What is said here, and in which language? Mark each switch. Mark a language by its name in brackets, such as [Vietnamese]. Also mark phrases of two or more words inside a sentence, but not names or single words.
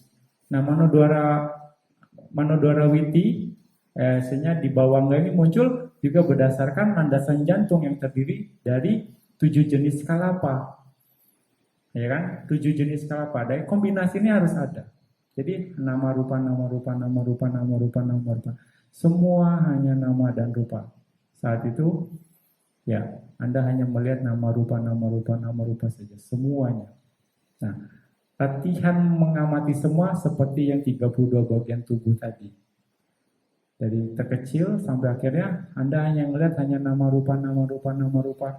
[Indonesian] Nah [Pali] manodwara witi, [Indonesian] di bawangga ini muncul juga berdasarkan landasan jantung yang terdiri dari 7 jenis kalapa. Ya kan? 7 jenis kalapa. Dan kombinasi ini harus ada. [Pali] Jadi nama rupa, nama rupa, nama rupa, nama rupa, nama rupa. [Indonesian] Semua hanya nama dan rupa. Saat itu, ya, Anda hanya melihat [Pali] nama rupa, nama rupa, nama rupa [Indonesian] saja. Semuanya. Nah, latihan mengamati semua seperti yang 32 bagian tubuh tadi. Dari terkecil sampai akhirnya Anda hanya melihat hanya [Pali] nama rupa, nama rupa, nama rupa.